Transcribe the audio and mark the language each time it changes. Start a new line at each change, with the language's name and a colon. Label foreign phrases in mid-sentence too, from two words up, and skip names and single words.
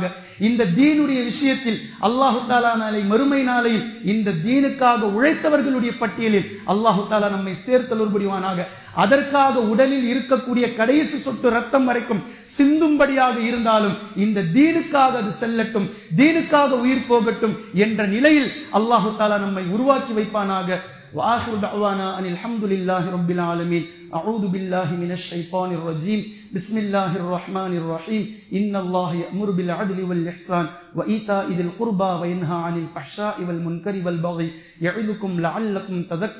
Tamil: இந்த தீனுடைய விஷயத்தில்
Arabic: الله تعالى
Tamil: நாளை மறுமை நாளையில் இந்த தீனுக்காக உழைத்தவர்களுடைய பட்டியலில்
Arabic: الله تعالى
Tamil: நம்மை சேர்த்தல் புரிவானாக. அதற்காக உடலில் இருக்கக்கூடிய கடைசி சொட்டு ரத்தம் வரைக்கும் சிந்தும்படியாக இருந்தாலும் இந்த தீனுக்காக அது செல்லட்டும், தீனுக்காக உயிர் போகட்டும் என்ற நிலையில்
Arabic: الله تعالى
Tamil: நம்மை உருவாக்கி வைப்பானாக.
Arabic: وآخر دعوانا أن الحمد لله رب العالمين. أعوذ بالله من الشيطان الرجيم. بسم الله الرحمن الرحيم. إن الله يأمر بالعدل والإحسان وإيتاء ذي القربى وينهى عن الفحشاء والمنكر والبغي يعظكم لعلكم تذكرون.